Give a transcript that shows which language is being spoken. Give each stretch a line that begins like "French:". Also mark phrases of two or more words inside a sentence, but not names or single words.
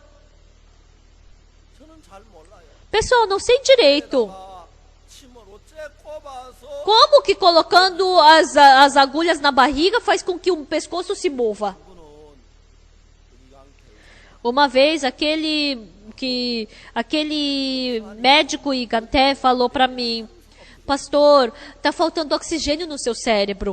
Korean: 저는 잘 몰라요.
Portuguese: Pessoal, não sei direito.
Korean: 아, 침을 어째 꼽아서
Portuguese: Como que colocando as agulhas na barriga faz com que o pescoço se mova? Uma vez, aquele médico Iganté falou para mim: pastor, tá faltando oxigênio no seu cérebro.